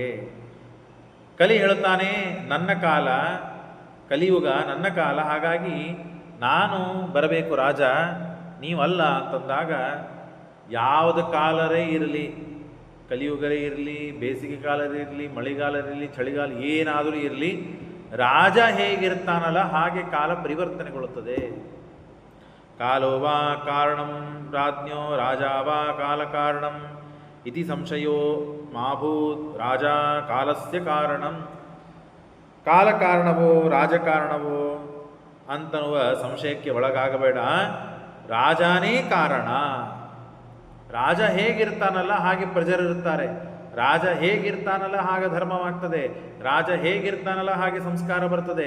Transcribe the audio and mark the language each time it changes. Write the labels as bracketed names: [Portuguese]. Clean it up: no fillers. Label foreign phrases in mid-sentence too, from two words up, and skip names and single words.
[Kannada] ಕಲಿ ಹೇಳ್ತಾನೆ, ನನ್ನ ಕಾಲ ಕಲಿಯುಗ, ನನ್ನ ಕಾಲ, ಹಾಗಾಗಿ ನಾನು ಬರಬೇಕು ರಾಜ, ನೀವಲ್ಲ ಅಂತಂದಾಗ ಯಾವುದು ಕಾಲರೇ ಇರಲಿ, ಕಲಿಯುಗರೇ ಇರಲಿ, ಬೇಸಿಗೆ ಕಾಲರೇ ಇರಲಿ, ಮಳೆಗಾಲರಿರಲಿ, ಚಳಿಗಾಲ ಏನಾದರೂ ಇರಲಿ, ರಾಜ ಹೇಗಿರ್ತಾನಲ್ಲ ಹಾಗೆ ಕಾಲ ಪರಿವರ್ತನೆಗೊಳ್ಳುತ್ತದೆ. [Sanskrit] ಕಾಲೋ ವಾ ಕಾರಣಂ ರಾಜ್ಞೋ ರಾಜಾ ವಾ ಕಾಲ ಕಾರಣಂ ಇತಿ ಸಂಶಯೋ ಮಾಭೂತ್ ರಾಜ ಕಾಲಸ್ಯ ಕಾರಣಂ. [Kannada] ಕಾಲ ಕಾರಣವೋ ರಾಜಕಾರಣವೋ ಅಂತನ್ನುವ ಸಂಶಯಕ್ಕೆ ಒಳಗಾಗಬೇಡ. ರಾಜನೇ ಕಾರಣ. ರಾಜ ಹೇಗಿರ್ತಾನಲ್ಲ ಹಾಗೆ ಪ್ರಜರಿರ್ತಾರೆ. ರಾಜ ಹೇಗಿರ್ತಾನಲ್ಲ ಹಾಗೆ ಧರ್ಮವಾಗ್ತದೆ. ರಾಜ ಹೇಗಿರ್ತಾನಲ್ಲ ಹಾಗೆ ಸಂಸ್ಕಾರ ಬರ್ತದೆ.